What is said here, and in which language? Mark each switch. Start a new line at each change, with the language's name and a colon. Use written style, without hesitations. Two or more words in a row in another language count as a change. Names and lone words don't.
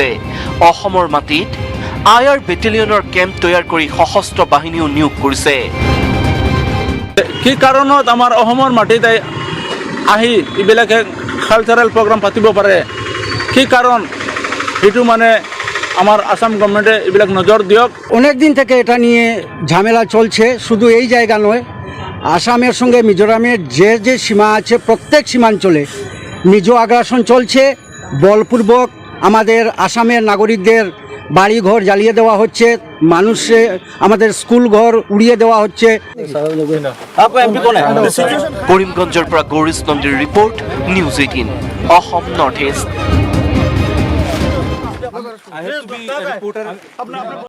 Assamese: অসমৰ মাটিত আয়াৰ বেটেলিয়নৰ কেম্প তৈয়াৰ কৰি সশস্ত্ৰ বাহিনীও নিয়োগ কৰিছে। কি কাৰণত আমাৰ অসমৰ মাটিত আহি এইবিলাকে
English: cultural program
Assamese: পাতিব পাৰে, কি কাৰণ এইটো
Bangla: মানে আমার আসাম গভর্নমেন্টে এগুলো নজর দিয়ক। অনেক দিন থেকে এটা নিয়ে ঝামেলা চলছে, শুধু এই জায়গা নয়, আসামের সঙ্গে মিজোরামের যে সীমা আছে প্রত্যেক সীমাঞ্চলে মিজো আগ্রাসন চলছে। বলপূর্বক আমাদের আসামের নাগরিকদের বাড়িঘর জ্বালিয়ে দেওয়া হচ্ছে, আমাদের স্কুল ঘর উড়িয়ে দেওয়া হচ্ছে।
Assamese: কৰিমগঞ্জৰ পৰা গৌৰীশ নন্দীৰ ৰিপৰ্ট, নিউজ 18 অসম নৰ্থ ইষ্ট।